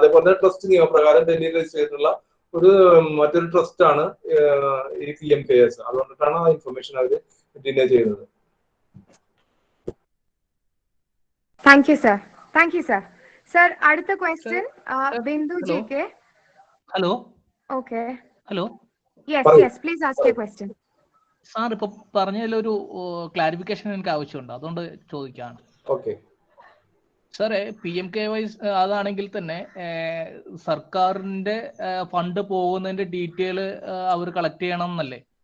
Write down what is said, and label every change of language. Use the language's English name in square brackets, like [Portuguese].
[Malayalam] അതേപോലെ ട്രസ്റ്റ് നിയമപ്രകാരം ഡൽഹിയിൽ രജിസ്റ്റർ ചെയ്തിട്ടുള്ള മറ്റൊരു ട്രസ്റ്റ് ആണ് ഈ PM KS. അതുകൊണ്ടിട്ടാണ് ആ ഇൻഫർമേഷൻ അവർ ഡിനൈ ചെയ്യുന്നത്. [English] Thank you sir. Thank you, sir. [Malayalam] Sir, അടുത്ത question, Bindu JK. [English] Hello. Okay. Hello. Yes, please ask your question. [Malayalam] Sir ഇപ്പൊ പറഞ്ഞതിലൊരു ക്ലാരിഫിക്കേഷൻ എനിക്ക് ആവശ്യമുണ്ട്, അതുകൊണ്ട് ചോദിക്കാണ്. ഓക്കെ സാറേ, PMKY അതാണെങ്കിൽ തന്നെ സർക്കാരിന്റെ ഫണ്ട് പോകുന്നതിന്റെ ഡീറ്റെയിൽ അവർ കളക്ട് ചെയ്യണം എന്നല്ലേ?